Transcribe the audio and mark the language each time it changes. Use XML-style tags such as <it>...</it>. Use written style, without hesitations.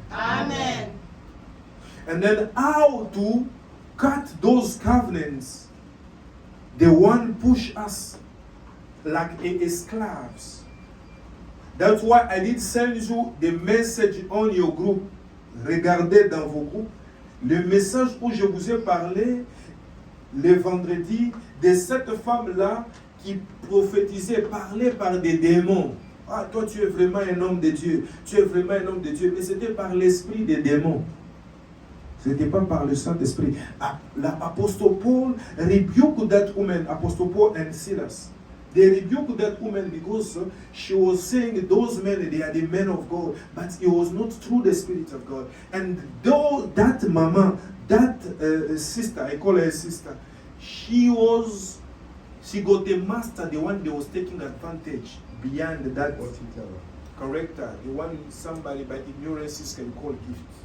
<en>Amen. And then how to cut those covenants, the one push us like a esclaves. That's why I did send you the message on your group.</en> <fr>Regardez dans vos groupes le message où je vous ai parlé le vendredi de cette femme-là qui prophétisait, parlait par des démons. Ah, toi tu es vraiment un homme de Dieu. Tu es vraiment un homme de Dieu. Mais c'était par l'esprit des démons. Ce n'était pas par le Saint-Esprit.</fr> <en>Apostle Paul rebuked that woman, Apostle Paul and Silas. They rebuked that woman because she was saying those men, they are the men of God, but it was not through the Spirit of God. And though that mama, that sister, I call her sister, she got a master, the one that was taking advantage beyond that character, the one somebody by ignorance can call gift.</en>